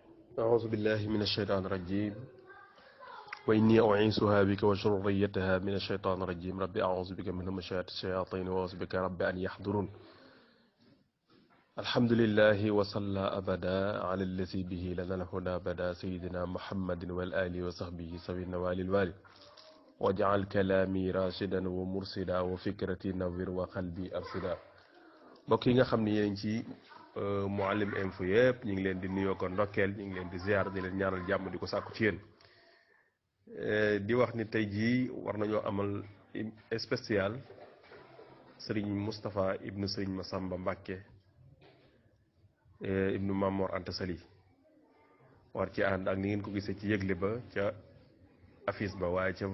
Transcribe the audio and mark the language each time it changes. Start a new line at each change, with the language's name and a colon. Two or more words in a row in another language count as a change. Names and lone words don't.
Arabic: أعوذ بالله من الشيطان الرجيم وإني أعيذها بك وذريتها من الشيطان الرجيم ربي أعوذ بك من همزات الشياطين وأعوذ بك رب أن يحضرون الحمد لله وصلى أبدا على الذي به لنا الهدى بدا سيدنا محمد والآل وصحبه سوي النوال الوالي وجعل كلامي راشدا ومرشدا وفكرتي نوير وقلبي أرشدا
Wolof: mbokk yi nga xam ne yéen ci Mouhalim info yëpp ñu ngi leen di nuyoo ko ndokkeel ñu ngi leen di ziar di leen ñaanal jàmm di ko sàkku ci yéen di wax ni tey jii war nañoo amal spécial Serigne Moustapha ibnu Serigne Massamba Mbacké ibnu Mamor Anta Sali war ci ànd ak ni ngeen ko gisee ci yëgle ba ca affiche ba waaye ca